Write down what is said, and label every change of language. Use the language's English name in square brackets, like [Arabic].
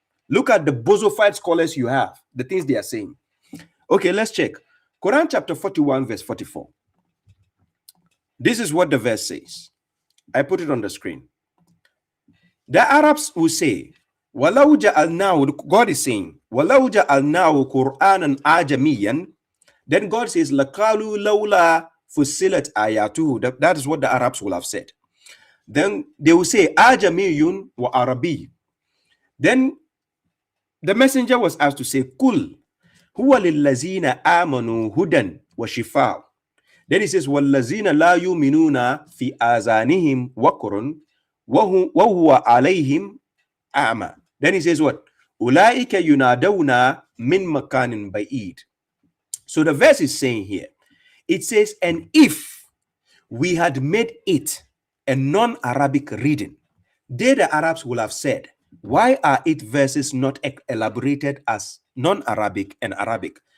[English] Look at the bozofied scholars you have, the things they are saying. Okay, let's check. Quran chapter 41, verse 44. This is what the verse says. I put it on the screen. The Arabs will say, [Arabic] وَلَوْ جَعَلْنَاهُ, [English] God is saying, [Arabic] وَلَوْ جَعَلْنَاهُ قُرْآنًا أَعْجَمِيًّا. [English] Then God says, [Arabic] لَقَالُوا لَوْلَا فُصِّلَتْ آيَاتُهُ. [English] That is what the Arabs will have said. Then they will say, [Arabic] أَعْجَمِيٌّ وَعَرَبِيٌّ. [English] Then the messenger was asked to say, [Arabic] قُلْ هُوَ لِلَّذِينَ آمَنُوا هُدًى وَشِفَاءٌ. [English] Then he says, [Arabic] وَالَّذِينَ لَا يُؤْمِنُونَ فِي آذَانِهِمْ وَقْرٌ وَهُوَ عَلَيْهِمْ أَعْمَى. [English] Then he says what? [Arabic] أُولَٰئِكَ يُنَادَوْنَ مِنْ مَكَانٍ بَعِيدٍ. [English] So the verse is saying here, it says, and if we had made it a non-Arabic reading, they, the Arabs, will have said, why are it verses not elaborated as non-Arabic and Arabic?